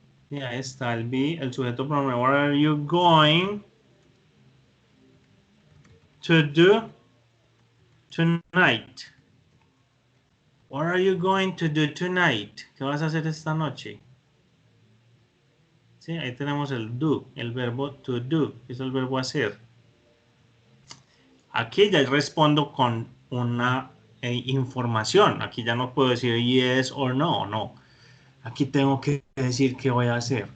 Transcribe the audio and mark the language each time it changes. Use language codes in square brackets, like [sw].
[es] Y ahí está el be, el sujeto pronombre. [en] What are you going to do tonight? What are you going to do tonight? [es] ¿Qué vas a hacer esta noche? Sí, ahí tenemos el do, el verbo to do, que es el verbo hacer. Aquí ya respondo con una información. Aquí ya no puedo decir [en] yes or no, [es] no. Aquí tengo que decir qué voy a hacer.